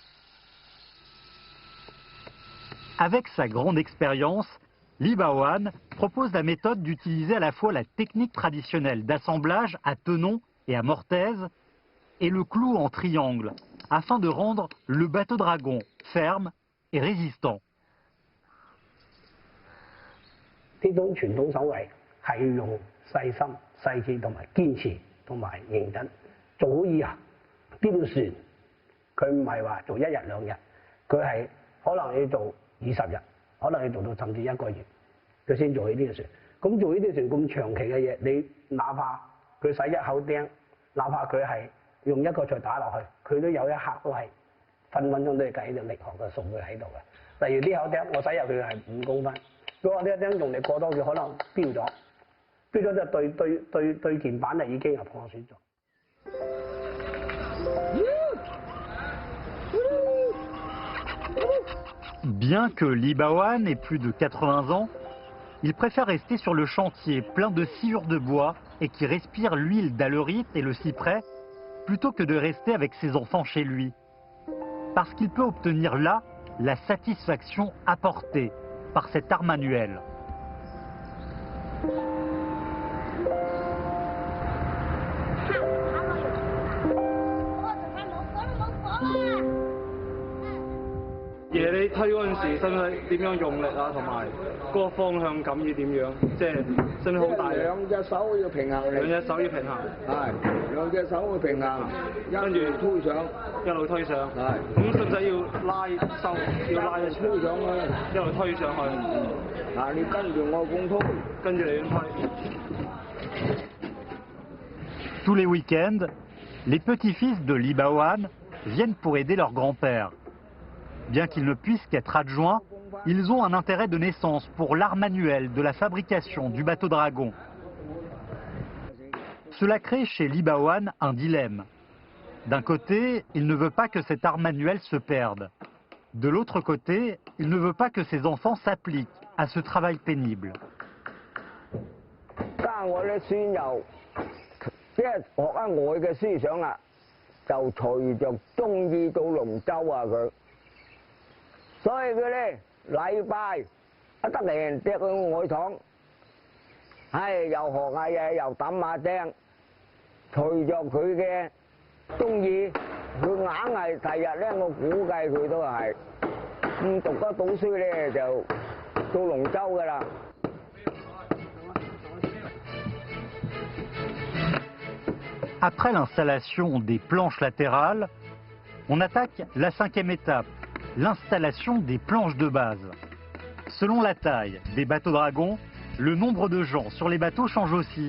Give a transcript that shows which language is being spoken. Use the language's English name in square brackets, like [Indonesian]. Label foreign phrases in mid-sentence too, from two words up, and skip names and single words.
[French] Avec sa grande expérience, Li Baoan propose la méthode d'utiliser à la fois la technique traditionnelle d'assemblage à tenon et à mortaise et le clou en triangle afin de rendre le bateau dragon ferme et résistant. [Cantonese] 呢種傳統手藝係要用細心、細緻同埋堅持同埋認真做好以後，呢條船佢唔係話做1日2日，佢係可能要做20日，可能要做到甚至1個月，佢先做起呢條船。咁做呢啲船咁長期嘅嘢，你哪怕佢使一口釘，哪怕佢係用一個錘打落去，佢都有一刻都係分鐘都係計呢個力學嘅數據喺度嘅。例如呢口釘，我使入去係5公分，如果我呢一釘用力過多，佢可能飆咗就對件板就已經係破損咗。 [French] Bien que Libawan ait plus de 80 ans, il préfère rester sur le chantier plein de sciures de bois et qui respire l'huile d'aleuryte et le cyprès plutôt que de rester avec ses enfants chez lui. Parce qu'il peut obtenir là la satisfaction apportée par cet art manuel. Là, [Cantonese] 你推嗰陣時，使唔使點樣用力啊？同埋嗰個方向感要點樣？即係使唔使好大力？兩隻手要平衡力。兩隻手要平衡。係，兩隻手要平衡，跟住推上，一路推上。係。咁使唔使要拉收？要拉一推上去，一路推上去。嗱，你跟住我咁推，跟住你咁推。 [French] Tous les week-ends, les petits-fils de Libawan viennent pour aider leur grand-père. Bien qu'ils ne puissent qu'être adjoints, ils ont un intérêt de naissance pour l'art manuel de la fabrication du bateau dragon. Cela crée chez Libawan un dilemme. D'un côté, il ne veut pas que cet art manuel se perde. De l'autre côté, il ne veut pas que ses enfants s'appliquent à ce travail pénible. [Cantonese] 即係學下我嘅思想啦，就隨着中意到龍舟啊佢，所以佢咧禮拜一得閒趯去外廠，又學下嘢又揼下釘，隨着佢嘅中意，佢硬係第日咧，我估計佢都係讀得到書咧就做龍舟㗎啦。 [French] Après l'installation des planches latérales, on attaque la 5e étape, l'installation des planches de base. Selon la taille des bateaux dragons, le nombre de gens sur les bateaux change aussi.